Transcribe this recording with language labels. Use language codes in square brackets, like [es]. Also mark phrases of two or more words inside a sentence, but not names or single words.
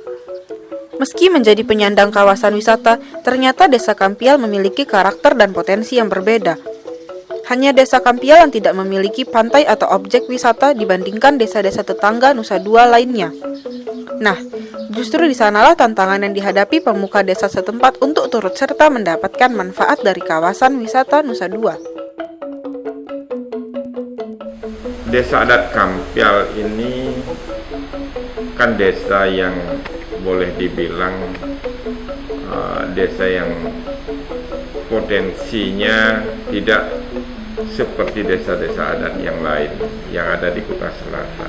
[id] Meski menjadi penyandang kawasan wisata, ternyata Desa Kampial memiliki karakter dan potensi yang berbeda. Hanya Desa Kampial yang tidak memiliki pantai atau objek wisata dibandingkan desa-desa tetangga Nusa Dua lainnya. Nah, justru di sanalah tantangan yang dihadapi pemuka desa setempat untuk turut serta mendapatkan manfaat dari kawasan wisata Nusa Dua. Desa adat Kampial ini kan desa yang boleh dibilang desa yang potensinya tidak seperti desa-desa adat yang lain yang ada di Kuta Selatan.